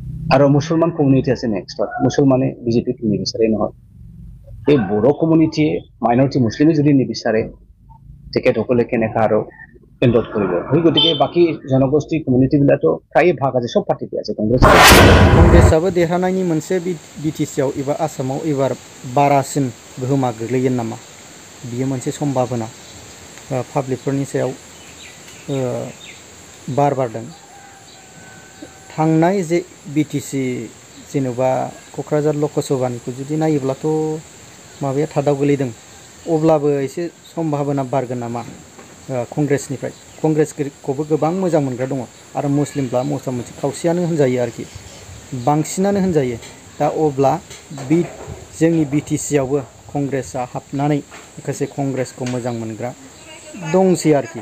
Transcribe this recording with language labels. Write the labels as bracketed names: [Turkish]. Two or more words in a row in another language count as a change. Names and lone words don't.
[Assamese] আৰু মুছলমান কমিউনিটি আছে নেক্সটত মুছলমানে বিজেপিক নিবিচাৰে নহয় এই বড়ো কমিউনিটিয়ে মাইনৰিটি মুছলিমে যদি নিবিচাৰে তেখেতসকলে কেনেকৈ আৰু এন্ডট কৰিব সেই গতিকে বাকী জনগোষ্ঠী কমিউনিটিবিলাকতো প্ৰায়ে ভাগ আছে সব পাৰ্টিতে আছে [Bodo] कंग्रेसआबो देरहानायनि मोनसे बिटिसिआव एबा आसामाव एबार बारासिन गोहोमा गोग्लैगोन नामा बियो मोनसे सम्भावना पाब्लिकफोरनि सायाव बार बारदों थांनाय जे बिटिसि जेनेबा क'क्राझार लकसभानिखौ जुदि नायोब्लाथ' माबाया थादाव गोलैदों अब्लाबो एसे सम्भावना बारगोन नामा कंग्रेसनिफ्राय कंग्रेसखौबो गोबां मोजां मोनग्रा दङ आरो मुस्लिमब्ला मथा मथि खावसेयानो होनजायो आरोखि बांसिनानो होनजायो दा अब्ला जोंनि बिटिसिआवबो कंग्रेसआ हाबनानै माखासे कंग्रेसखौ मोजां मोनग्रा दंसै आरोखि